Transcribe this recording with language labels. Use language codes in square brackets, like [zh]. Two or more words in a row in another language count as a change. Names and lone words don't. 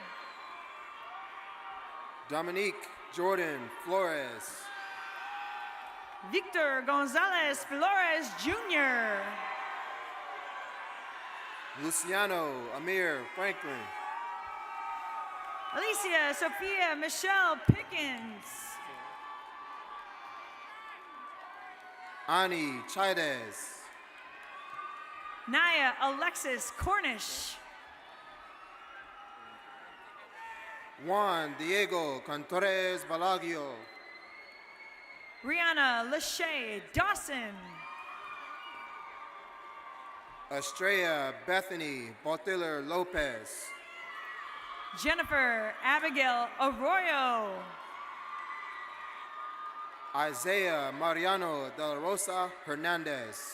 [en] Dominique Jordan Flores. Victor Gonzalez Flores Jr. Luciano Amir Franklin. Alicia Sophia Michelle Pickens. Ani Chaidez. Naya Alexis Cornish. Juan Diego Cantores Balaguio. Rihanna Lachey Dawson. Estrella Bethany Botiller Lopez. Jennifer Abigail Arroyo. Isaiah Mariano de la Rosa Hernandez.